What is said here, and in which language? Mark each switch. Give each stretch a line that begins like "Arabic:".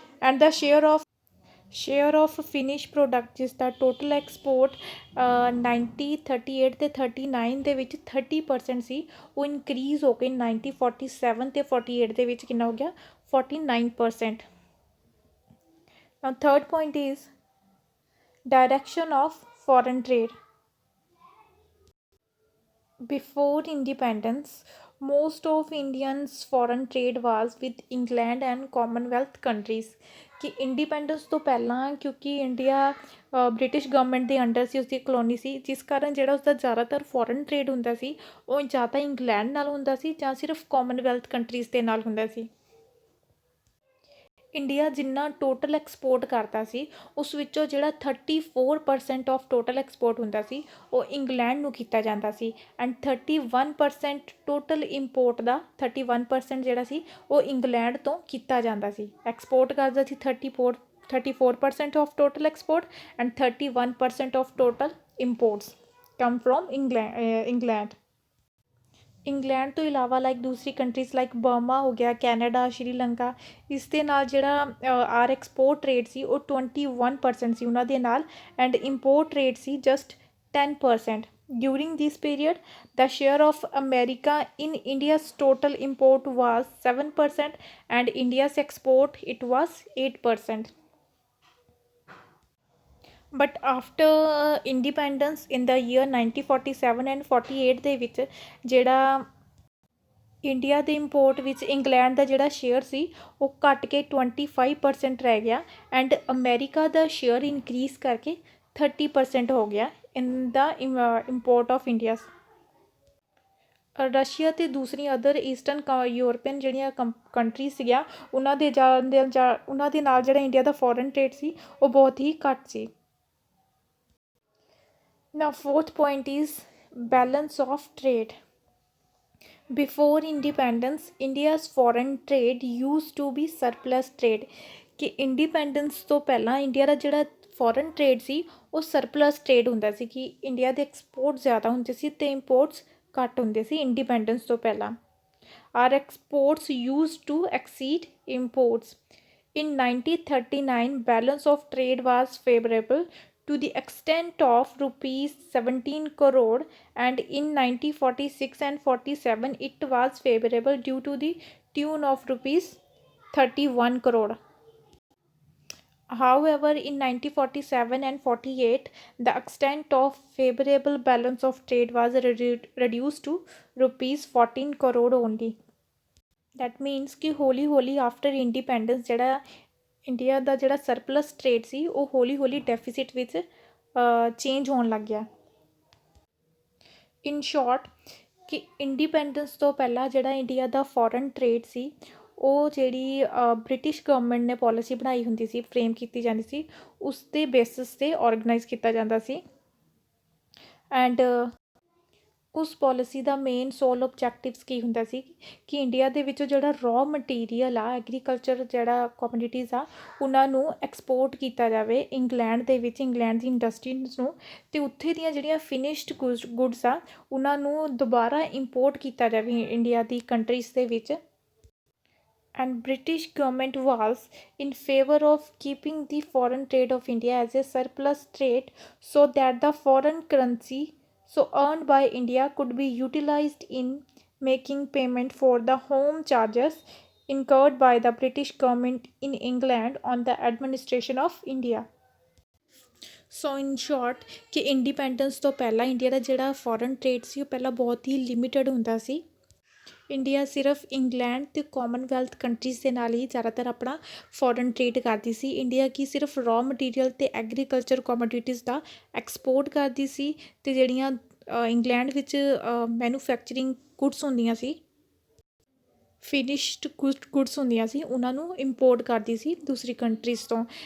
Punjabi: And ਦਾ share of finish product ਜਿਸ ਦਾ total export 1938 ਅਤੇ 39 ਦੇ ਵਿੱਚ 30% ਸੀ, ਉਹ ਇਨਕਰੀਜ਼ ਹੋ ਕੇ 1947 ਅਤੇ 48 ਦੇ ਵਿੱਚ ਕਿੰਨਾ ਹੋ ਗਿਆ 49%।
English: Now third point is direction of foreign trade. Before independence, most of Indians foreign trade was with England and Commonwealth countries.
Punjabi: ਕਿ ਇੰਡੀਪੈਂਡੈਂਸ ਤੋਂ ਪਹਿਲਾਂ ਕਿਉਂਕਿ ਇੰਡੀਆ ਬ੍ਰਿਟਿਸ਼ ਗਵਰਨਮੈਂਟ ਦੇ ਅੰਡਰ ਸੀ, ਉਸਦੀ ਕਲੋਨੀ ਸੀ, ਜਿਸ ਕਾਰਨ ਜਿਹੜਾ ਉਸਦਾ ਜ਼ਿਆਦਾਤਰ ਫੋਰਨ ਟ੍ਰੇਡ ਹੁੰਦਾ ਸੀ ਉਹ ਜਾਂ ਤਾਂ ਇੰਗਲੈਂਡ ਨਾਲ ਹੁੰਦਾ ਸੀ ਜਾਂ ਸਿਰਫ ਕਾਮਨਵੈਲਥ ਕੰਟਰੀਜ਼ ਦੇ ਨਾਲ ਹੁੰਦਾ ਸੀ। ਇੰਡੀਆ ਜਿੰਨਾ ਟੋਟਲ ਐਕਸਪੋਰਟ ਕਰਦਾ ਸੀ ਉਸ ਵਿੱਚੋਂ ਜਿਹੜਾ 34% ਆਫ ਟੋਟਲ ਐਕਸਪੋਰਟ ਹੁੰਦਾ ਸੀ ਉਹ ਇੰਗਲੈਂਡ ਨੂੰ ਕੀਤਾ ਜਾਂਦਾ ਸੀ। ਐਂਡ 31% ਟੋਟਲ ਇੰਪੋਰਟ ਦਾ 31% ਜਿਹੜਾ ਸੀ ਉਹ ਇੰਗਲੈਂਡ ਤੋਂ ਕੀਤਾ ਜਾਂਦਾ ਸੀ।
English: export
Punjabi: ਕਰਦਾ ਸੀ
English: 34% of total export and 31% of total imports come from England.
Punjabi: England ਤੋਂ ਇਲਾਵਾ ਲਾਈਕ ਦੂਸਰੀ ਕੰਟਰੀਜ਼ ਲਾਈਕ ਬਰਮਾ ਹੋ ਗਿਆ, ਕੈਨੇਡਾ, ਸ਼੍ਰੀਲੰਕਾ, ਇਸ ਦੇ ਨਾਲ ਜਿਹੜਾ ਆਰ ਐਕਸਪੋਰਟ ਰੇਟ ਸੀ ਉਹ 21% ਸੀ ਉਹਨਾਂ ਦੇ ਨਾਲ, and import rate ਸੀ just 10%।
English: During this period the share of America in India's total import was 7% and India's export it was 8%. But after independence in the year 1947 and 48
Punjabi: ਦੇ ਵਿੱਚ ਜਿਹੜਾ India ਦੇ import ਵਿੱਚ England ਦਾ ਜਿਹੜਾ share ਸੀ ਉਹ ਘੱਟ ਕੇ 25% ਰਹਿ ਗਿਆ, and America ਦਾ share increase ਕਰਕੇ 30% ਹੋ ਗਿਆ ਇਨ ਦਾ ਇੰਪੋਰਟ ਆਫ ਇੰਡੀਆ। ਰਸ਼ੀਆ ਅਤੇ ਦੂਸਰੀਆਂ ਅਦਰ ਈਸਟਰਨ ਯੂਰਪੀਅਨ ਜਿਹੜੀਆਂ ਕੰਟਰੀ ਸੀਗੀਆਂ ਉਹਨਾਂ ਦੇ ਉਹਨਾਂ ਦੇ ਨਾਲ ਜਿਹੜਾ ਇੰਡੀਆ ਦਾ ਫੋਰਨ ਟ੍ਰੇਡ ਸੀ ਉਹ ਬਹੁਤ ਹੀ ਘੱਟ ਸੀ।
English: Now fourth point is balance of trade. Before independence, India's foreign trade used to be surplus trade.
Punjabi: ਕਿ ਇੰਡੀਪੈਂਡੈਂਸ ਤੋਂ ਪਹਿਲਾਂ ਇੰਡੀਆ ਦਾ ਜਿਹੜਾ ਫੋਰਨ ਟ੍ਰੇਡ ਸੀ ਉਹ ਸਰਪਲਸ ਟ੍ਰੇਡ ਹੁੰਦਾ ਸੀ, ਕਿ ਇੰਡੀਆ ਦੇ ਐਕਸਪੋਰਟ ਜ਼ਿਆਦਾ ਹੁੰਦੇ ਸੀ ਅਤੇ ਇੰਪੋਰਟਸ ਘੱਟ ਹੁੰਦੇ ਸੀ ਇੰਡੀਪੈਂਡੈਂਸ ਤੋਂ ਪਹਿਲਾਂ।
English: Our exports use to exceed imports. In 1939, balance of trade was favorable to the extent of rupees 17 crore, and in 1946 and 47 it was favorable due to the tune of rupees 31 crore. However, in 1947 and 48, the extent of favorable balance of trade was reduced to rupees 14 crore only. That means
Punjabi: ਕਿ ਹੌਲੀ ਹੌਲੀ after independence ਜਿਹੜਾ India ਦਾ ਜਿਹੜਾ surplus trade ਸੀ ਉਹ ਹੌਲੀ ਹੌਲੀ deficit ਵਿੱਚ change ਹੋਣ ਲੱਗ ਗਿਆ। ਇਨ ਸ਼ੋਰਟ ਕਿ ਇੰਡੀਪੈਂਡੈਂਸ ਤੋਂ ਪਹਿਲਾਂ ਜਿਹੜਾ ਇੰਡੀਆ ਦਾ ਫੋਰਨ ਟ੍ਰੇਡ ਸੀ ਉਹ ਜਿਹੜੀ ਬ੍ਰਿਟਿਸ਼ ਗਵਰਨਮੈਂਟ ਨੇ ਪੋਲਿਸੀ ਬਣਾਈ ਹੁੰਦੀ ਸੀ, ਫਰੇਮ ਕੀਤੀ ਜਾਂਦੀ ਸੀ, ਉਸ ਦੇ ਬੇਸਿਸ 'ਤੇ ਔਰਗਨਾਈਜ਼ ਕੀਤਾ ਜਾਂਦਾ ਸੀ। ਐਂਡ ਉਸ ਪੋਲਿਸੀ ਦਾ ਮੇਨ ਸੋਲ ਓਬਜੈਕਟਿਵਸ ਕੀ ਹੁੰਦਾ ਸੀ ਕਿ ਇੰਡੀਆ ਦੇ ਵਿੱਚੋਂ ਜਿਹੜਾ ਰॉ ਮਟੀਰੀਅਲ ਆ, ਐਗਰੀਕਲਚਰ ਜਿਹੜਾ ਕਮੋਡਿਟੀਜ਼ ਆ, ਉਹਨਾਂ ਨੂੰ ਐਕਸਪੋਰਟ ਕੀਤਾ ਜਾਵੇ ਇੰਗਲੈਂਡ ਦੇ ਵਿੱਚ, ਇੰਗਲੈਂਡ ਦੀ ਇੰਡਸਟਰੀਜ਼ ਨੂੰ, ਅਤੇ ਉੱਥੇ ਦੀਆਂ ਜਿਹੜੀਆਂ ਫਿਨਿਸ਼ਡ ਗੁੱਡਸ ਆ ਉਹਨਾਂ ਨੂੰ ਦੁਬਾਰਾ ਇੰਪੋਰਟ ਕੀਤਾ ਜਾਵੇ ਇੰਡੀਆ ਦੀ ਕੰਟਰੀਜ਼ ਦੇ ਵਿੱਚ।
English: And British government was in favor of keeping the foreign trade of India as a surplus trade so that the foreign currency so earned by India could be utilized in making payment for the home charges incurred by the British government in England on the administration of India.
Punjabi: So in short ਕਿ independence ਤੋਂ ਪਹਿਲਾਂ India ਦਾ ਜਿਹੜਾ foreign trade ਸੀ ਉਹ ਪਹਿਲਾਂ ਬਹੁਤ ਹੀ limited ਹੁੰਦਾ ਸੀ। India ਸਿਰਫ England ਅਤੇ ਕਾਮਨਵੈਲਥ ਕੰਟਰੀਜ਼ ਦੇ ਨਾਲ ਹੀ ਜ਼ਿਆਦਾਤਰ ਆਪਣਾ ਫੋਰਨ ਟ੍ਰੇਡ ਕਰਦੀ ਸੀ। ਇੰਡੀਆ ਕੀ ਸਿਰਫ ਰॉ ਮਟੀਰੀਅਲ ਅਤੇ ਐਗਰੀਕਲਚਰ ਕੋਮੋਡਿਟੀਜ਼ ਦਾ ਐਕਸਪੋਰਟ ਕਰਦੀ ਸੀ, ਅਤੇ ਜਿਹੜੀਆਂ ਇੰਗਲੈਂਡ ਵਿੱਚ ਮੈਨੂਫੈਕਚਰਿੰਗ ਗੁੱਡਸ ਹੁੰਦੀਆਂ ਸੀ, ਫਿਨਿਸ਼ਡ ਗੁੱਡਸ ਹੁੰਦੀਆਂ ਸੀ, ਉਹਨਾਂ ਨੂੰ ਇੰਪੋਰਟ ਕਰਦੀ ਸੀ ਦੂਸਰੀ ਕੰਟਰੀਜ਼ ਤੋਂ।